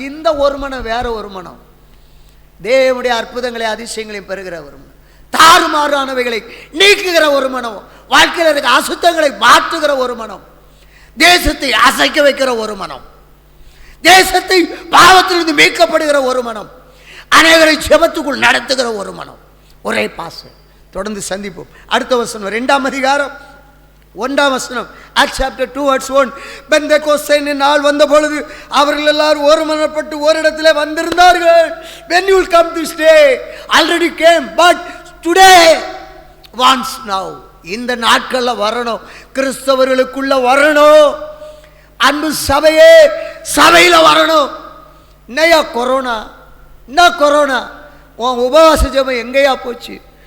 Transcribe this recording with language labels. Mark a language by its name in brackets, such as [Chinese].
[Tamil] இந்த ஒரு மனம் வேற ஒரு மனம், தேவனுடைய அற்புதங்களை அதிசயங்களையும் பெறுகிற ஒரு மனம், தாறுமாறானவைகளை நீக்குகிற ஒரு மனம், வாழ்க்கையில் இருக்க அசுத்தங்களை மாற்றுகிற ஒரு மனம், தேசத்தை அசைக்க வைக்கிற ஒரு மனம், தேசத்தை பாவத்திலிருந்து மீட்கப்படுகிற ஒரு மனம், அனைவரை ஜெபத்துக்குள் நடத்துகிற ஒரு மனம். ஒரே பாச. தொடர்ந்து சந்திப்போம். அடுத்த வசனம் 2ஆம் அதிகாரம் 1ஆம் வசனம். [English] Acts chapter 2 verse 1. [Tamil] பெந்தெகோஸ்தே நாள் வந்த பொழுது அவர்கள் எல்லாரும் ஒருமனப்பட்டு ஓரிடத்திலே வந்திருந்தார்கள். [English] When you will come this day, already came, but today once now. [Tamil] இந்த நாட்கள்ல வரணும், கிறிஸ்தவர்களுக்குள்ள வரணும். அன்பு சபையே, சபையில வரணும். என்னையா கொரோனா, என்ன கொரோனா, உன் உபவாச ஜெபம் எங்கேயா போச்சு?